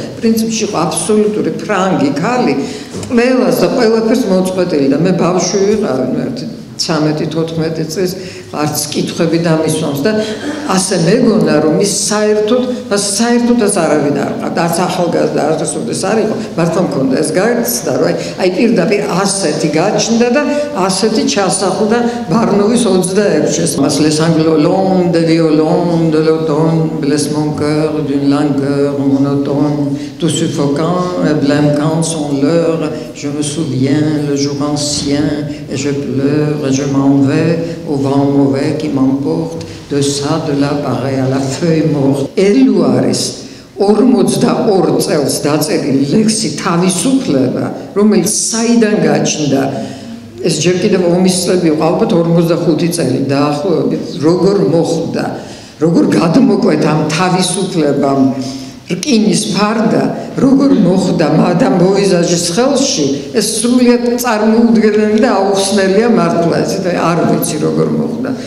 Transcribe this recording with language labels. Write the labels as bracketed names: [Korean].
[Georgian] პრინციპში იყო აბსოლუტური ფრანგი ქალი, ყველას და ყველაფერს მოწყვეტილი და მე ბავშვი ვიყავი, 13-14 წლის არც კითხვები დამისვამს და ასე მეგონა რომ ის საერთოდაც არავინ არ ყავდა, არც ახალგაზრდა არასოდეს არ იყო, მართლა მქონდა ეს გაცდა, რომ აი პირდაპირ ასეთი გაჩნდა და ასეთი ჩასახლდა ბარნოვის 26-ში. [French] მას les anglots de violon de l'automne blesse mon cœur d'une langueur monotone tout suffocant et blêmant son leurre je me souviens le jour ancien et je pleure et je m'en vais au vent mauvais qui m'emporte de ça de là pareil à la feuille morte. [Georgian] Eluaris 42 წელს დაწერილი ლექსი თავისუფლება, რომელიც საიდან გაჩნდა, ეს ჯერ კიდევ ომის წლები იყო, ალბათ 45 წელი დაახლოებით, როგორ მოხდა, როგორ გადმოკვეთა ამ თავისუფლებამ რკინის ფარდა, როგორ მოხდა მადამ ბოვიზაჟის ხელში, ეს სრულიად წარმოუდგენელი და აუხსნელია მართლა, არ ვიცი როგორ მოხდა.